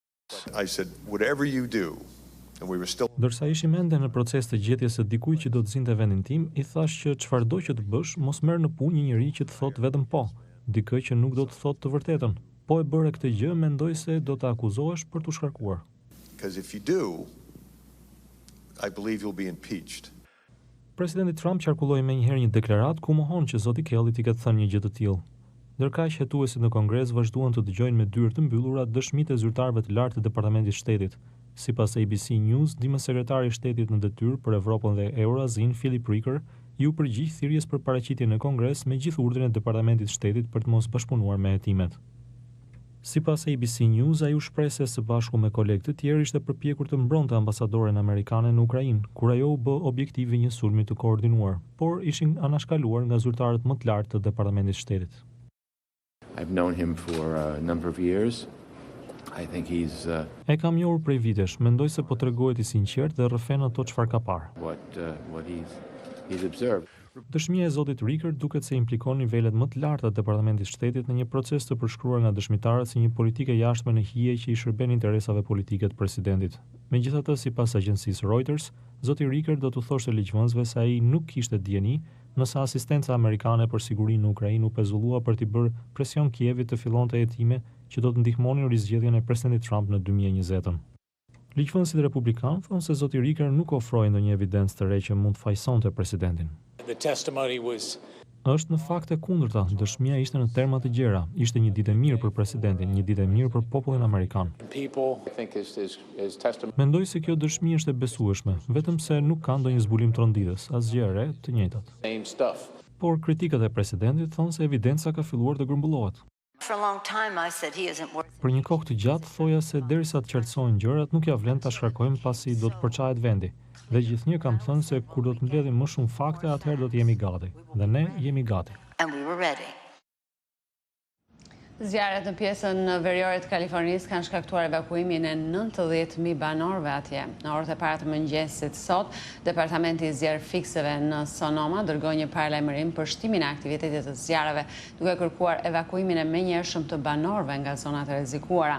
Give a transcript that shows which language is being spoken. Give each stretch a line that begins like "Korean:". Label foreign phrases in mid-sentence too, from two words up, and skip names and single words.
Albanian: Ndërsa ishim ende në proces të gjetjes së dikujt që do të zinte vendin tim, i thash që çfarëdo që të bësh, mos merr në punë një njerëz që të thotë vetëm po. dikë që nuk do të thotë të vërtetën. Po e bëre këtë gjë, mendoj se do të akuzohesh për të shkarkuar.
English: Because if you do, I believe you'll be impeached.
Albanian: Presidenti Trump qarkulloi menjëherë një deklaratë ku mohon që zoti Kelly t'i ketë thënë një gjë të tillë. Ndërkaq hetuesit në Kongres vazhduan të dëgjojnë me dyrë të mbyllura dëshmitë e zyrtarëve të lartë të Departamentit të Shtetit. Sipas ABC News, dimësekretari i Shtetit në detyrë për Evropën dhe Eurazin, Philip Ricker, ju përgjigj thirrjes për paraqitjen në Kongres me gjithë urdhrin e Departamentit të Shtetit për të mos bashkëpunuar me hetimet. Sipas ABC News, ai u shpreh se së bashku me kolegë të tjerë ishte përpjekur të mbronte ambasadoren amerikane në Ukrainë, kur ajo u bë objektivi një sulmi të koordinuar, por ishin anashkaluar nga zyrtarët më të lartë të Departamentit të Shtetit.
English: I've known him for a number of years. I think he's
Albanian: E kam njohur prej vitesh, mendoj se po tregohet i sinqert dhe rrëfen ato çfarë ka parë.
English: what he's observed.
Albanian: Dëshmia e zotit Ricker duket se implikon nivelet më të larta të Departamentit të Shtetit në një proces të përshkruar nga dëshmitarët si një politike jashtme në hije që i shërben interesave politike të presidentit. Megjithatë, sipas agjencisë Reuters, zoti Ricker do të thoshte ligjvënësve se ai nuk kishte dieni nëse asistenca amerikane për sigurinë në Ukrainë u pezullua për t'i bërë presion Kievit të fillonte hetime që do të ndihmonin rizgjedhjen e presidentit Trump në 2020. Ligjvënësit republikanë thonë se zoti Ricker nuk ofroi ndonjë evidencë të re që mund të fajsonte presidentin.
English: The testimony was
Albanian: Është në fakt e kundërta, dëshmia ishte në terma të gjera, ishte një ditë e mirë për presidentin, një ditë e mirë për popullin amerikan.
English: people. I think his testimony
Albanian: Mendoj se kjo dëshmi është e besueshme, vetëm se nuk ka ndonjë zbulim tronditës, asgjë e re, të njëjtat.
English: same stuff.
Albanian: Por kritikët e presidentit thonë se evidenca ka filluar të grumbullohet.
English: For a long time I said he isn't worth
Albanian: Për një kohë të gjatë thoja se derisa të qartësohen gjërat, nuk ja vlen ta shkarkojmë pasi do të përçahet vendi. Dhe gjithnjë kam thënë se kur do të mbledhim më shumë fakte, atëherë do të jemi gati. Dhe ne jemi gati.
English: and we were ready.
Albanian: Zjarret në pjesën veriore të Kalifornisë kanë shkaktuar evakuimin e 90.000 banorëve atje. Në orët e para të mëngjesit sot, Departamenti i Zjarr Fikseve në Sonoma dërgoi një paralajmërim për shtimin e aktivitetit të zjarreve, duke kërkuar evakuimin e menjëhershëm të banorëve nga zonat e rrezikuara.